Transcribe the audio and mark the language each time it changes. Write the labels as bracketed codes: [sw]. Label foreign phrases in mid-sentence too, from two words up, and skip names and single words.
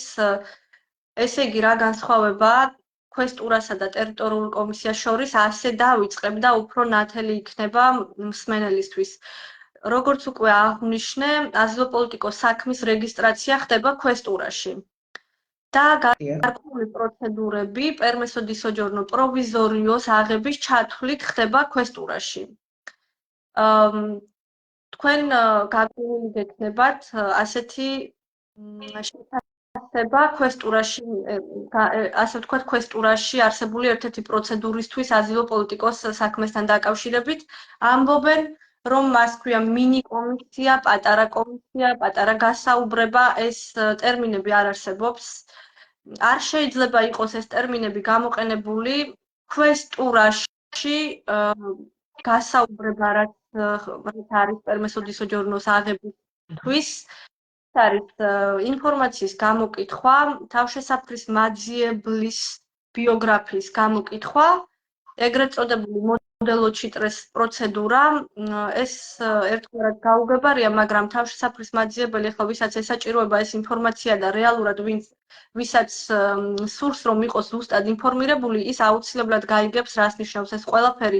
[ka] ესე იგი, რა განსხვავებაა ქვესტურასა და ტერიტორიულ კომისიას შორის, ასე დავიწყებ და უფრო ნათელი იქნება მსმენელისთვის. როგორც უკვე აღვნიშნე, აზილო-პოლიტიკოს საქმის რეგისტრაცია ხდება ქვესტურაში. და გარკვეული პროცედურები [it] permesso di soggiorno provvisorios [ka] აღების ჩათვლით ხდება ქვესტურაში. თქვენ გაგვივლი გექნებათ ასეთი შეფასება ქვესტურაში, ასე ვთქვათ, ქვესტურაში არსებული ერთ-ერთი პროცედურისთვის აზილო-პოლიტიკოს საქმესთან დაკავშირებით, ამბობენ, რომ მას ქვია მინი კომისია, პატარა კომისია, პატარა გასაუბრება, ეს ტერმინები არ არსებობს. არ შეიძლება იყოს ეს ტერმინები გამოყენებული ქვესტურაში გასაუბრება, რაც არის [it] permesso di soggiorno [ka] აღებისთვის, არის ინფორმაციის გამოკითხვა, თავშესაფრის მაძიებლის ბიოგრაფიის გამოკითხვა, ეგრეთ წოდებული [it] modello C3 [ka] პროცედურა, ეს ერთგვარად გაუგებარია, მაგრამ თავშესაფრის მაძიებელი, ახლა ვისაც ესაჭიროება ეს ინფორმაცია და რეალურად ვისაც სურს რომ იყოს ზუსტად ინფორმირებული, ის აუცილებლად გაიგებს, რას ნიშნავს ეს ყველაფერი.